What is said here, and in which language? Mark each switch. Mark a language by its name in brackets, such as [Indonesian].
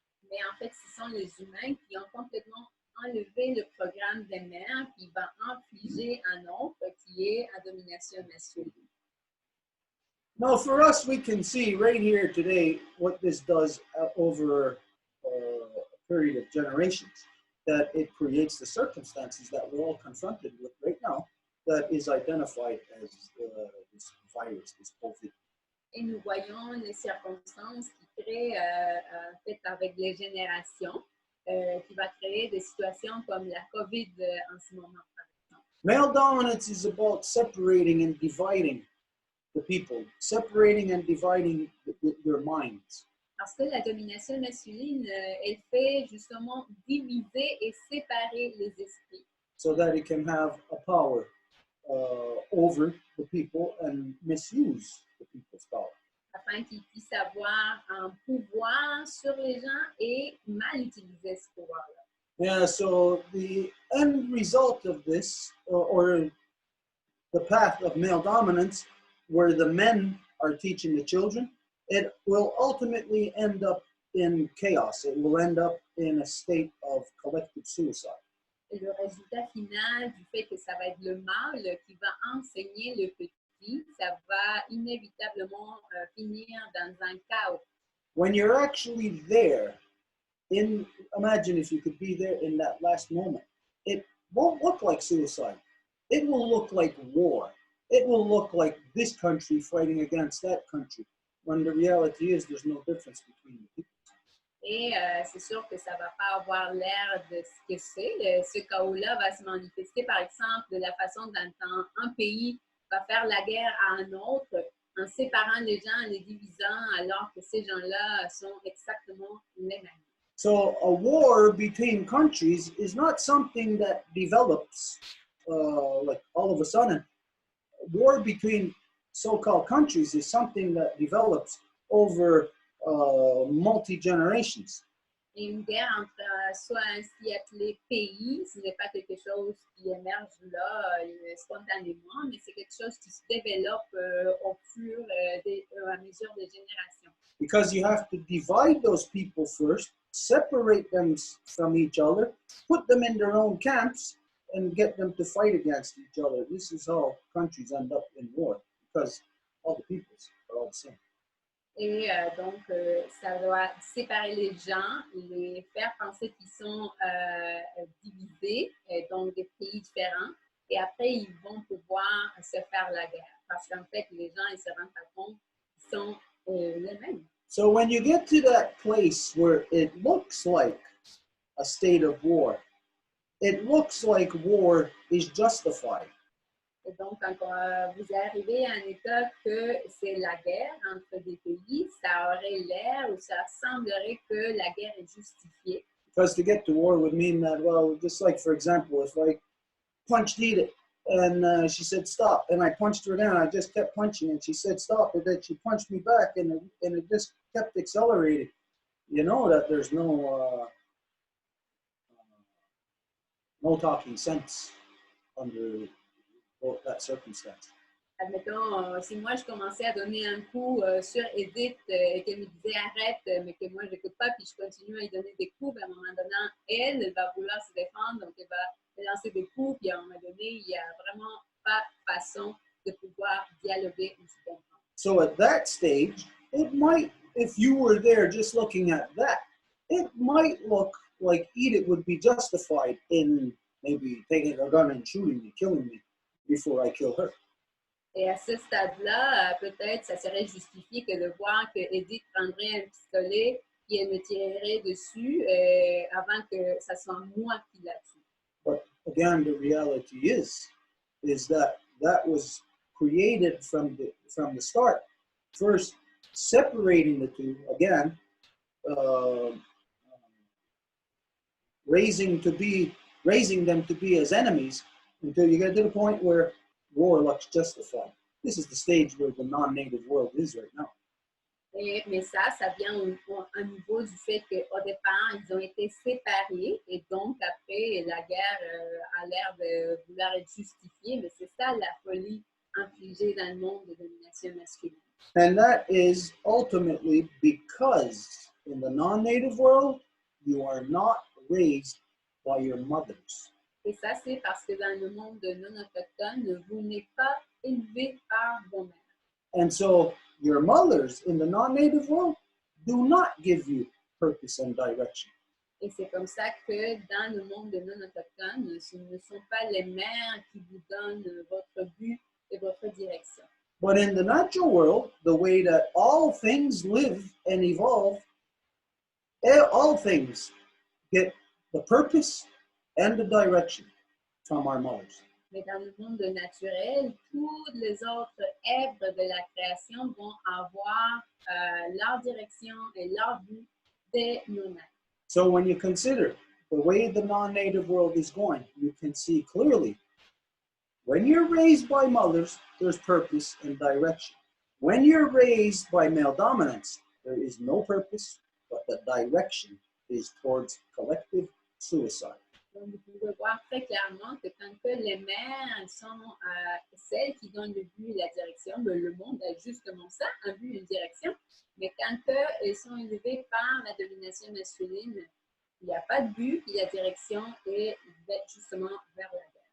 [French] Mais en fait, ce sont les humains qui ont complètement enlevé le programme des mères qui va infliger un autre qui est à domination masculine. [English] Now, for us, we can see right here today what this does over a period of generations, that it creates the circumstances that we're all confronted with right now, that is identified as this virus, this COVID. [French] Et nous voyons les circonstances qui créent, en fait, avec les générations, qui va créer des situations comme la COVID en ce moment, par exemple. [English] Male dominance is about separating and dividing the people, separating and dividing their minds. [French] Parce que la domination masculine, elle fait justement diviser et séparer les esprits. [English] So that it can have a power over the people and misuse the people's power. [French] Afin qu'il puisse avoir un pouvoir sur les gens et mal utiliser ce pouvoir-là. [English] Yeah, so the end result of this, or the path of male dominance, where the men are teaching the children, it will ultimately end up in chaos. It will end up in a state of collective suicide. [French] Et le résultat final du fait que ça va être le mâle qui va enseigner le petit, ça va inévitablement finir dans un chaos. [English] When you're actually there, imagine if you could be there in that last moment, it won't look like suicide. It will look like war. It will look like this country fighting against that country, when the reality is there's no difference between the people. [French] Et c'est sûr que ça ne va pas avoir l'air de ce que c'est. Ce chaos-là va se manifester, par exemple, de la façon dont un pays va faire la guerre à un autre, en séparant les gens, en les divisant, alors que ces gens-là sont exactement les mêmes. [English] So a war between countries is not something that develops like all of a sudden. War between so-called countries is something that develops over multi-generations. [French] Et une guerre entre soit ainsi appelés pays, ce n'est pas quelque chose qui émerge là spontanément, mais c'est quelque chose qui se développe au fur et à mesure des générations. [English] Because you have to divide those people first, separate them from each other, put them in their own camps, and get them to fight against each other. This is how countries end up in war, because all the peoples are all the same. [French] Et donc, ça doit séparer les gens, les faire penser qu'ils sont divisés, donc des pays différents, et après, ils vont pouvoir se faire la guerre. Parce qu'en fait, les gens, ils se rendent pas compte qu'ils sont les mêmes. [English] So when you get to that place where it looks like a state of war, it looks like war is justified. [French] Et donc, quand vous arrivez à un état que c'est la guerre entre des pays, ça aurait l'air ou ça semblerait que la guerre est justifiée. [English] Because to get to war would mean that, well, just like, for example, if I punched Edith and she said stop, and I punched her down, I just kept punching and she said stop, and then she punched me back and it just kept accelerating. You know that there's no talking sense under that circumstance. [French] Admettons, si moi je commençais à donner un coup sur Edith et qu'elle me disait arrête, mais que moi je n'écoute pas, puis je continue à lui donner des coups, à un moment donné, elle va vouloir se défendre, donc elle va me lancer des coups, puis à un moment donné, il n'y a vraiment pas façon de pouvoir dialoguer ou se comprendre. [English] So at that stage, it might, if you were there just looking at that, it might look like Edith would be justified in maybe taking a gun and shooting me, killing me before I kill her. [French] Et à ce stade-là, peut-être ça serait justifié que de voir que Edith prendrait un pistolet et elle me tirerait dessus avant que ça soit moi qui la tue. [English] But again, the reality is that was created from the start. First, separating the two, again, raising them to be as enemies until you get to the point where war looks justified. This is the stage where the non-native world is right now. [French] Mais ça vient au niveau du fait qu'au départ, ils ont été séparés et donc après, la guerre a l'air de vouloir être justifiée, mais c'est ça la folie infligée dans le monde de domination masculine. [English] And that is ultimately because in the non-native world, you are not raised by your mothers. [French] Et ça, c'est parce que dans le monde non autochtone, vous n'êtes pas élevé par vos mères. [English] And so your mothers in the non-native world do not give you purpose and direction. [French] Et c'est comme ça que dans le monde non autochtone, ce ne sont pas les mères qui vous donnent votre but et votre direction. [English] But in the natural world, the way that all things live and evolve, all things get the purpose and the direction from our mothers. [French] Mais dans le monde naturel, toutes les autres êtres de la création vont avoir leur direction et leur but de nos mères. [English] So when you consider the way the non-native world is going, you can see clearly when you're raised by mothers, there's purpose and direction. When you're raised by male dominance, there is no purpose, but the direction is towards collective suicide. [French] Donc, vous pouvez voir très clairement que quand que les mères sont celles qui donnent le but et la direction, le monde a justement ça, un but et une direction. Mais quand elles sont élevées par la domination masculine, il n'y a pas de but, et la direction est justement vers la guerre.